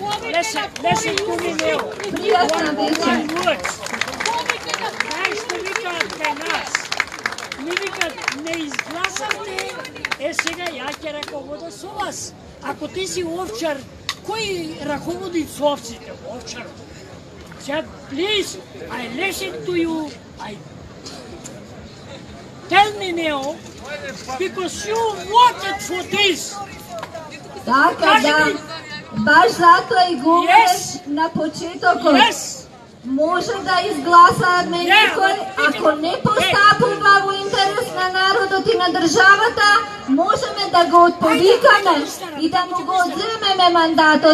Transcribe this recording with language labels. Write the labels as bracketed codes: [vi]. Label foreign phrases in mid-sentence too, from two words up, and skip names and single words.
[mk] Пријатна вечер. Знаеш што викаат кај нас? Ми викаат, не изгласавте, сега ја ќе раковода со вас. Ако ти си овчар, кој раководи со овците? Овчар. Сега, [en] please, I listen to you, I tell me now, because you voted for this. [mk] Така да, баш затоа и говориш на почетокот. Може да изгласаме некој, ако не постапува во интерес на народот и на државата, можеме да го отповикаме и да му го одземеме мандатот.